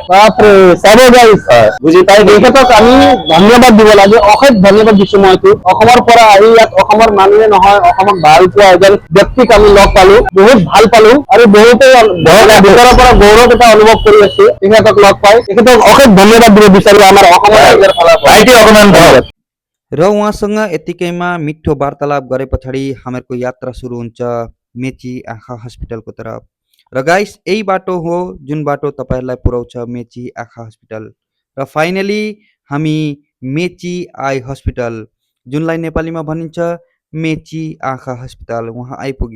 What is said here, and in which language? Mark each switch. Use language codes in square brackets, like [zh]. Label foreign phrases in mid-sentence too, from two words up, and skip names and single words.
[as] বাপৰে চাব গাইছ বুজি পাই তেখেতক আমি ধন্যবাদ দিব লাগে। অশেষ ধন্যবাদ দিছো। মইতো অসমৰ পৰা আহি ইয়াত অসমৰ মানুহে নহয় অসমক ভাল পোৱা এজন ব্যক্তিক আমি লগ পালো, বহুত ভাল পালো আৰু বহুতে ভিতৰৰ পৰা গৌৰৱ এটা অনুভৱ কৰি আছে তেখেতক লগ পাই। তেখেতক অশেষ ধন্যবাদ দিব বিচাৰো আমাৰ অসমৰ ৰাইজৰ ফালৰ পৰা। [ne] र उहाँसँग यतिकैमा मिठो वार्तालाप गरे पछाडि हामीहरूको यात्रा सुरु हुन्छ मेची आँखा हस्पिटलको तरफ। र गाइस यही बाटो हो जुन बाटो तपाईहरुलाई पुर्याउँछ मेची आँखा हस्पिटल। र फाइनली हामी मेची आई हस्पिटल जुनलाई नेपालीमा भनिन्छ मेची आँखा हस्पिटल वहाँ आइपुग्यो।